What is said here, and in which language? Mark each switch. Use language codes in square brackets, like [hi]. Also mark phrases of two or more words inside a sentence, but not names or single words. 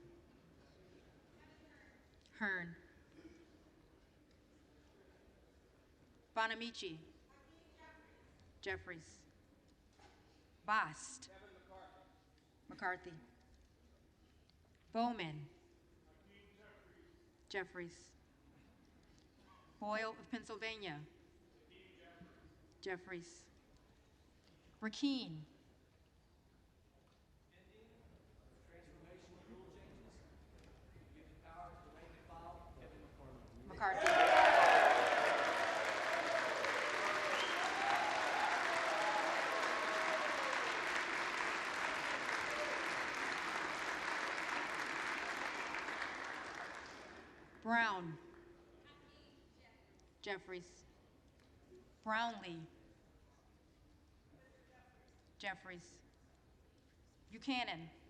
[en] Hearn, Bonamici, Jeffries, Bast, McCarthy, Bowman, Jeffries, Boyle of Pennsylvania, Jeffries, Rakeen, McCarthy, Brown, Jeffries, Brownlee, Jeffries, Buchanan,